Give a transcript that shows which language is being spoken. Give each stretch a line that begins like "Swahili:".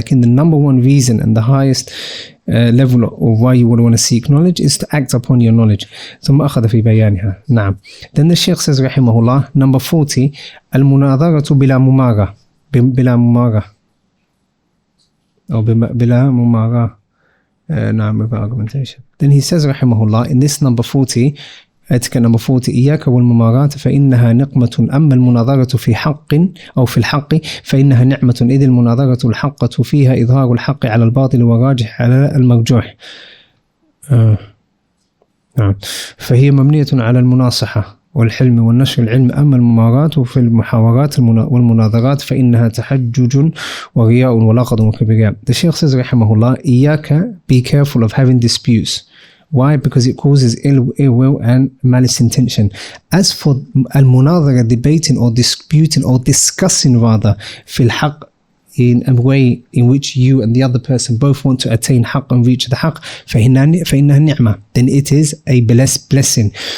English: In the number one reason and the highest level of why you would want to seek knowledge is to act upon your knowledge.
Arabic: ثم أخذ في بيانها. نعم.
English: Then the Shaykh says rahimahullah, number 40,
Arabic: المناظرة بلا ممارة, بلا ممارة,
English: or
Arabic: بلا ممارة, نعم,
English: without argumentation. Then he says rahimahullah, in this number 40,
Arabic: etiquette number 40, إياك والممارات فإنها نقمة، أما المناظرة في حق أو في الحق فإنها نعمة، إذ المناظرة الحقة فيها إظهار الحق على الباطل والراجح على المرجوح. نعم. فهي مبنية على المناصحة والحلم والنشر العلم. أما الممارات في المحاورات والمناظرات فإنها تحجج ورياء ولغط وكبرياء.
English: The Shaykh says rahimahullah,
Arabic: إياك,
English: be careful of having disputes. Why? Because it causes ill will and malice intention. As for al-munadhara, debating or disputing or discussing rather, fil haqq, in a way in which you and the other person both want to attain haqq and reach the haqq,
Arabic: فإنها نعمة,
English: then it is a blessing.